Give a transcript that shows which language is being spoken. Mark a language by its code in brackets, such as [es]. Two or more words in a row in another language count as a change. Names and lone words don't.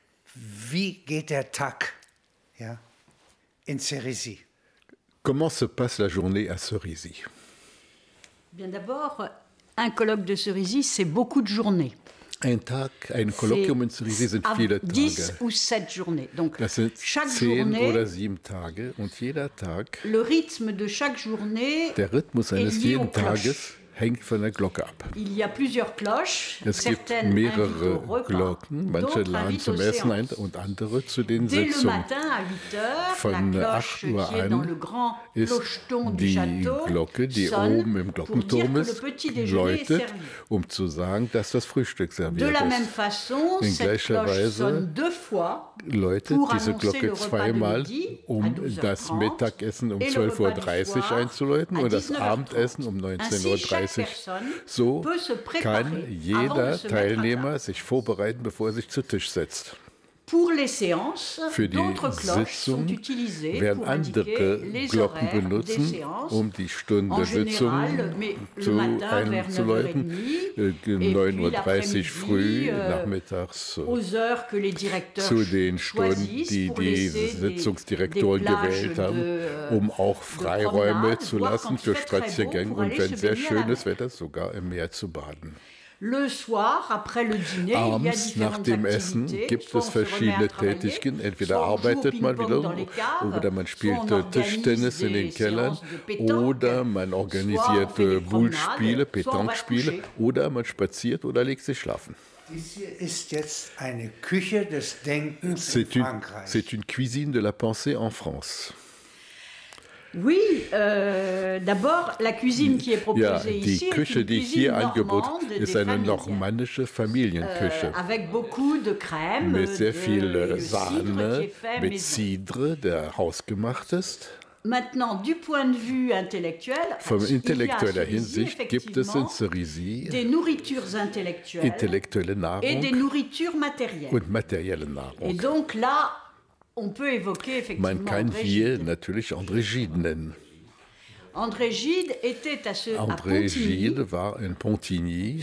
[de] wie geht der Tag, ja, in Cerisy? [fr] Comment se passe la journée à Cerisy? Bien d'abord, un colloque de Cerisy, c'est beaucoup de journées. [de] Ein Kolloquium in Cerisy sind viele 10 Tage. [fr] ou 7 journées. Donc, [de] Das sind [fr] chaque 10 journée, [de] oder 7 Tage und jeder Tag, [fr] le rythme de chaque journée [de] der Rhythmus eines [fr] est lié aux [de] jeden [fr] cloches. [de] Tages hängt von der Glocke ab. [fr] Il y a plusieurs cloches, [de] Es gibt [fr] certaines invitent au [de] mehrere [fr] repas, [de] Glocken, manche [fr] d'autres [de] laden [fr] invitent [de] zum [fr] aux [de] Essen ein [fr] séances. [de] und andere zu den [fr] Dès le [de] Sitzungen. [fr] matin à 8 heures, [de] Von [fr] la [de] 8 [fr] cloche [de] Uhr [fr] qui est dans [de] an [fr] le grand [de] ist [fr] clocheton du [de] die [fr] château [de] Glocke, die [fr] sonne [de] oben im [fr] pour dire [de] Glockenturm [fr] que le [de] ist, [fr] petit déjeuner est [de] läutet, [fr] servi. [de] um zu sagen, dass das Frühstück [fr] De [de] serviert [fr] la même [de] ist. [fr] façon, [de] In [fr] cette [de] gleicher [fr] cloche [de] Weise [fr] sonne 2 fois [de] läutet [fr] pour [de] diese [fr] annoncer le [de] Glocke [fr] repas de [de] zweimal, [fr] midi à [de] um [fr] 12h30 [de] das Mittagessen um [fr] et le repas du [de] 12:30 Uhr [fr] soir [de] einzuläuten [fr] à [de] und das [fr] 19h30. [de] Abendessen um [fr] Ainsi, chaque [de] 19:30 Uhr. [fr] personne [de] So [fr] peut se préparer [de] kann [fr] avant de [de] jeder [fr] se mettre à [de] Teilnehmer [fr] table. [de] sich vorbereiten, bevor er sich zu Tisch setzt. [fr] Pour les séances, [de] Für die [fr] d'autres cloches sont [de] Sitzung [fr] utilisées [de] werden [fr] pour [de] andere [fr] indiquer les [de] Glocken [fr] horaires des [de] benutzen, [fr] séances. [de] um die Stunde [fr] En [de] Sitzung [fr] général, mais le [de] zu [fr] matin vers [de] einzuläuten. [fr] 9h30 et puis [de] 9:30 Uhr [fr] l'après-midi, [de] früh, nachmittags [fr] aux heures que les directeurs [de] zu den Stunden, [fr] choisissent [de] die [fr] pour [de] die [fr] laisser [de] Sitzungsdirektoren [fr] des plages [de] gewählt haben, [fr] de, [de] um auch Freiräume [fr] promenade, [de] zu [fr] voire [de] lassen [fr] quand [de] für [fr] il fait très beau, [de] Spaziergänge [fr] pour [de] und [fr] aller [de] wenn [fr] se [de] sehr [fr] baigner à la [de] schönes [fr] mer. [de] Wetter sogar im Meer zu baden. [fr] Le soir, après le dîner, il y a [de] Abends nach [fr] différentes [de] dem Essen [fr] activités. [de] gibt [fr] Soit [de] es [fr] on se remet à [de] verschiedene [fr] travailler, [de] Tätigkeiten. Entweder [fr] soit on joue au [de] arbeitet man [fr] Ping-Pong [de] wieder [fr] dans les caves, [de] oder man spielt [fr] soit on organise [de] Tischtennis in den [fr] des [de] Kellern [fr] séances de pétanque, [de] oder man [fr] soit on [de] organisiert [fr] fait des [de] Boule-Spiele, [fr] promenades, soit on va se [de] Pétanque-Spiele [fr] coucher. [de] oder man spaziert oder legt sich schlafen. Dies hier ist jetzt eine Küche des Denkens in Frankreich. [fr] C'est une cuisine de la pensée en France. Oui, d'abord, la cuisine qui est [de] Ja, [fr] proposée [de] die [fr] ici est [de] Küche, [fr] une [de] die [fr] cuisine [de] hier angeboten [fr] normande [de] ist [fr] des [de] eine [fr] familles, [de] normannische Familienküche. [fr] avec beaucoup de crème, [de] Mit sehr viel [fr] de cidre qui [de] Sahne, [fr] est fait [de] mit [fr] maison. [de] Cidre, der hausgemacht ist. [fr] Maintenant, du point de vue intellectuel, [de] Von [fr] il y a à [de] intellektueller [fr] Cerisy, [de] Hinsicht gibt es in [fr] effectivement, [de] Cerisy [fr] des nourritures intellectuelles [de] intellektuelle [fr] et des [de] Nahrung [fr] nourritures matérielles. [de] und materielle [fr] Et [de] Nahrung. [fr] donc là, on peut évoquer effectivement [de] Man kann [fr] André [de] hier [fr] Gide. [de] natürlich André Gide nennen. [fr] André Gide était à [de] André [fr] Pontigny. [de] Gide war in Pontigny.